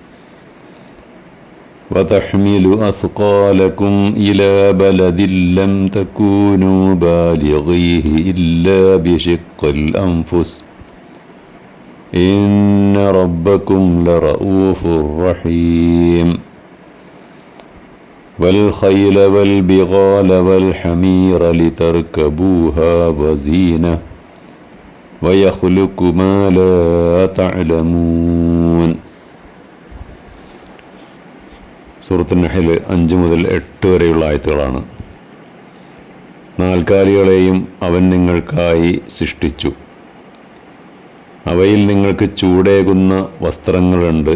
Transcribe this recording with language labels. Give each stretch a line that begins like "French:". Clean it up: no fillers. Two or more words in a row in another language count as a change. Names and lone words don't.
Arabic: وتحمل أثقالكم إلى بلد لم تكونوا بالغيه إلا بشق الأنفس إن ربكم لرؤوف رحيم والخيل والبغال والحمير لتركبوها وزينة ويخلق ما لا تعلمون.
Malayalam: സൂറത്തുൽ നഹ്ൽ 5 മുതൽ 8 വരെയുള്ള ആയത്തുകളാണ്. നാൽക്കാലികളെയും അവൻ നിങ്ങൾക്കായി സൃഷ്ടിച്ചു. അവയിൽ നിങ്ങൾക്ക് ചൂടേകുന്ന വസ്ത്രങ്ങളുണ്ട്.